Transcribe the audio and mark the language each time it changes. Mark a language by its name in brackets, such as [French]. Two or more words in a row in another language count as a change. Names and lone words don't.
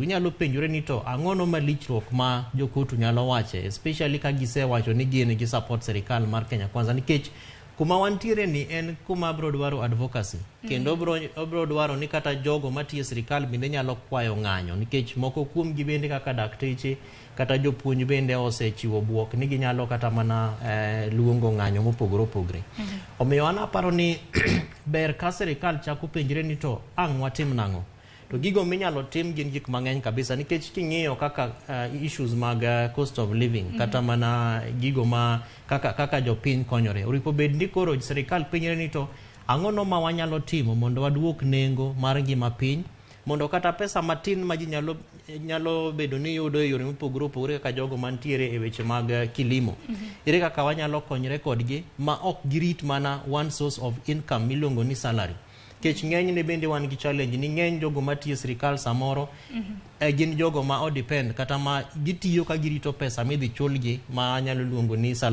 [Luo (Kenya and Tanzania)] Inyalo penjore ni to ang'ono malichruok ma jo kotu nyalo wache, especially ka gisewacho ni gin gi support sirikal mar Kenya Kwanza, nikech kuma wantiere ni en kuma bro dwaro advocacy kendo bro dwaro ni kata jogo matiyo sirikal bende nyalo kwayo ng'anyo, nikech moko kuom gi bende kaka dakteche kata jopuonj bende osechiwo buok ni ginyalo kata mana luongo ng'anyo mopogore opogore. Omiyo an aparo ni ber ka sirikal chako penjre ni to ang' watim nang'o. To gigo minyalo tim gin gik mang'eny kabisa, nikech king'iyo kaka issues mag [English] cost of living [Luo (Kenya and Tanzania)] kata mana gigo ma kaka jopiny konyore, oripo bed ni koro sirikal penjre ni to ang'ono ma wanyalo timo mondo waduok nengo mar ngima piny, mondo kata pesa matin ma ji nyalo bedo ni yudo e yore mopogore opogore kaka jogo mantiere e weche mag kilimo, ere kaka wanyalo konyre kodgi ma ok girit mana [English] one source of income [Luo (Kenya and Tanzania)] miluongo ni salary. Kech ng'eny ne bende wan gi challenge ni ng'eny jogo matiyo sirikal samoro gin jogo ma o depend kata ma gitiyo ka girito pesa midhi chulgi ma nyalo luongo ni salary.